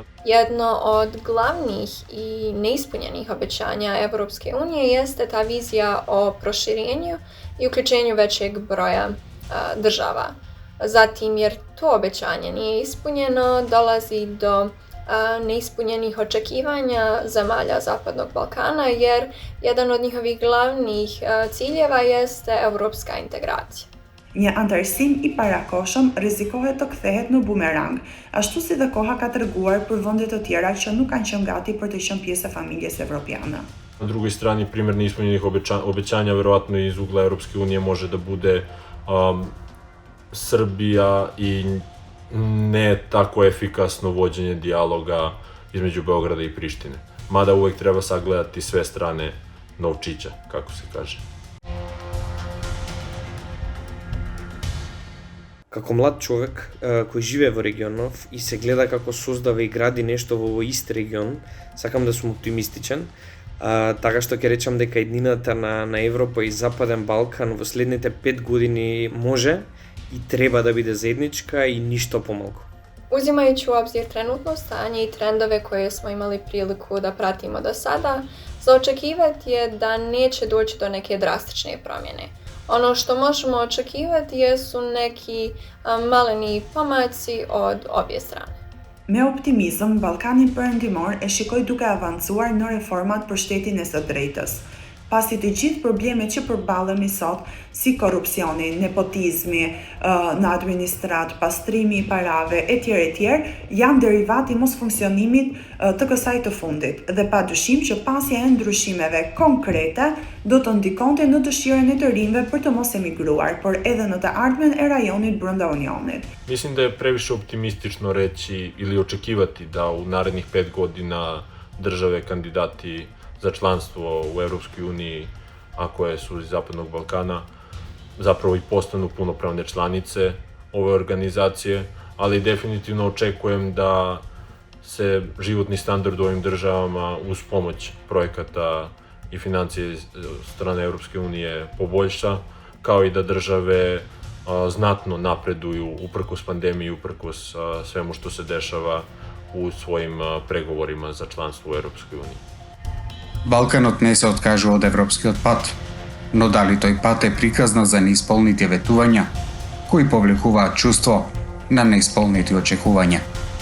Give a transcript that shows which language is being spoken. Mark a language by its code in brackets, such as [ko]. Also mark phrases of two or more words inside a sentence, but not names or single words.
[sr] Jedno od glavnih I neispunjenih obećanja Evropske unije jeste ta vizija o proširenju I uključenju većeg broja država. Zatim, jer to obećanje nije ispunjeno, dolazi do neispunjenih očekivanja zemalja Zapadnog Balkana, jer jedan od njihovih glavnih ciljeva jeste evropska integracija. [sq] Një antarësim I parakohshëm rrezikohet të kthehet në bumerang, ashtu si dhe koha ka treguar për vende të tjera që nuk kanë qenë gati për të qenë pjesë e familjes evropiane. [sr] Na drugoj strani, primer neispunjenih obećanja verovatno iz ugla Europske unije može da bude Srbija I ne tako efikasno vođenje dijaloga između Beograda I Prištine. Mada uvek treba sagledati sve strane novčića, kako se kaže. [mk] Како млад човек кој живее во регионов и се гледа како создава и гради нешто во овој ист регион, сакам да сум оптимистичен, така што ќе речам дека еднината на Европа и Западен Балкан во следните 5 години може и треба да биде заедничка и ништо помалку. [bs] Uzimajući u obzir trenutno stanje I trendove koje smo imali priliku da pratimo do sada, za očekivati je da neće doći do neke drastične promjene. Ono što možemo očekivati jesu neki maleni pomaci od obje strane. [sq] Me optimizëm, Ballkani Perëndimor e shikoj duke avancuar në reformat për shtetin e së drejtës. Pasi të gjithë problemet që përballemi sot, si korrupsioni, nepotizmi në administrat, pastrimi I parave, etj., janë derivati mos funksionimit të kësaj të fundit, dhe padyshim që pasja e ndryshimeve konkrete do të ndikonte në dëshirën e të rinjve për të mos emigruar, por edhe në të ardhmen e rajonit brenda Unionit. [bs] Mislim da je previše optimistično reći ili očekivati da u narednih 5 godina države kandidati za članstvo u Europskoj uniji, a koje su iz Zapadnog Balkana, zapravo i postanu punopravne članice ove organizacije, ali definitivno očekujem da se životni standard u ovim državama uz pomoć projekata i financije strane Europske unije poboljša, kao i da države znatno napreduju uprkos pandemiji, uprkos svemu što se dešava u svojim pregovorima za članstvo u Europskoj uniji. [mk] Балканот не се откажува од европскиот пат, но дали тој пат е приказна за неисполнити ветувања, кои повлекуваат чувство на неисполнити очекувања?